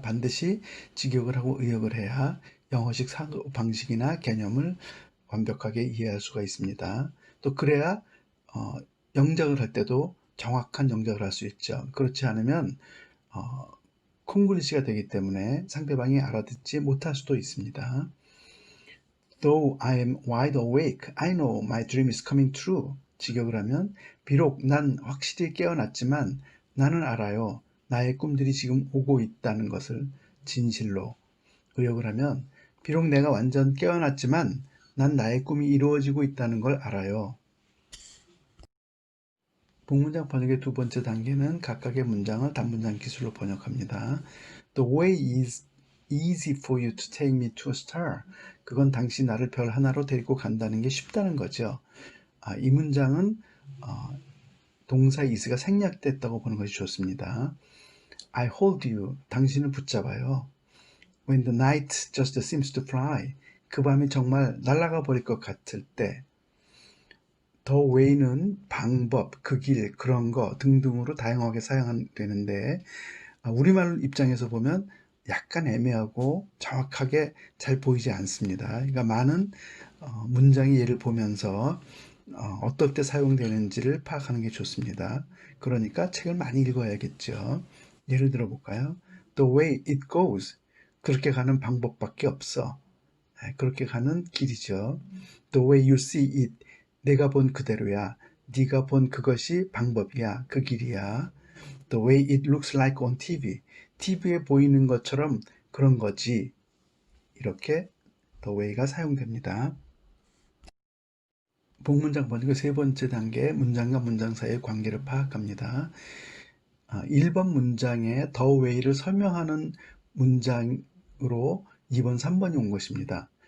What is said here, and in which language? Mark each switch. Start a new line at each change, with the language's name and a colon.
Korean: 반드시 직역을 하고 의역을 해야 영어식 사고 방식이나 개념을 완벽하게 이해할 수가 있습니다. 또 그래야 영작을 할 때도 정확한 영작을 할 수 있죠. 그렇지 않으면 콩글리시가 되기 때문에 상대방이 알아듣지 못할 수도 있습니다.
English: Though I am wide awake, I know my dream is coming true.
Korean: 직역을 하면 비록 난 확실히 깨어났지만 나는 알아요. 나의 꿈들이 지금 오고 있다는 것을 진실로. 의역을 하면 비록 내가 완전 깨어났지만 난 나의 꿈이 이루어지고 있다는 걸 알아요. 복문장 번역의 두 번째 단계는 각각의 문장을 단문장 기술로 번역합니다.
English: The way is easy for you to take me to a star.
Korean: 그건 당신 나를 별 하나로 데리고 간다는 게 쉽다는 거죠. 이 문장은 동사 is가 생략됐다고 보는 것이 좋습니다.
English: I hold you,
Korean: 당신을 붙잡아요.
English: When the night just seems to fly,
Korean: 그 밤이 정말 날아가 버릴 것 같을 때. the way는 방법, 그 길, 그런 거 등등으로 다양하게 사용되는데 우리말 입장에서 보면 약간 애매하고 정확하게 잘 보이지 않습니다. 그러니까 많은 문장의 예를 보면서 어떨 때 사용되는지를 파악하는 게 좋습니다. 그러니까 책을 많이 읽어야겠죠. 예를 들어 볼까요?
English: The way it goes.
Korean: 그렇게 가는 방법밖에 없어. 그렇게 가는 길이죠.
English: The way you see it.
Korean: 내가 본 그대로야. 네가 본 그것이 방법이야. 그 길이야.
English: The way it looks like on TV.
Korean: TV에 보이는 것처럼 그런 거지. 이렇게 the way가 사용됩니다. 복문장 번역의 세 번째 단계, 문장과 문장 사이의 관계를 파악합니다. 1번 문장에 the way를 설명하는 문장으로 2번, 3번이 온 것입니다.